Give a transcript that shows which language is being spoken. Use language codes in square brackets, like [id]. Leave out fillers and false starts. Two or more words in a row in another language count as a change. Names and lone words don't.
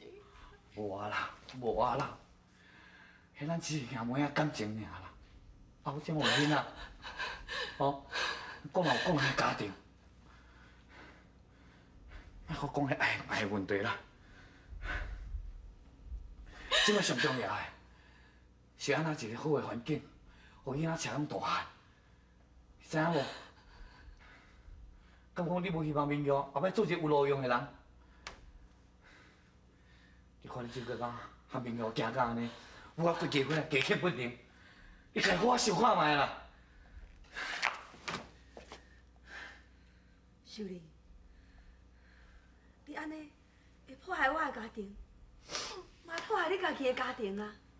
[nan] 无啊啦，无啊啦，迄咱只是兄妹仔感情尔啦。啊，我真有囡仔，哦， 讲嘛有讲迄家庭，莫搁讲迄爱的问题啦。即摆上重要的是安怎一个好的环境，互囡仔吃拢大汉。知影无？敢讲你无希望明耀后摆做一个有路用的人？你看你这个讲和明耀行到安尼，我规家伙家客不宁，你家我想看卖啦。秀玲，你安尼会破坏我的家庭，嘛破坏你家己的家庭啊！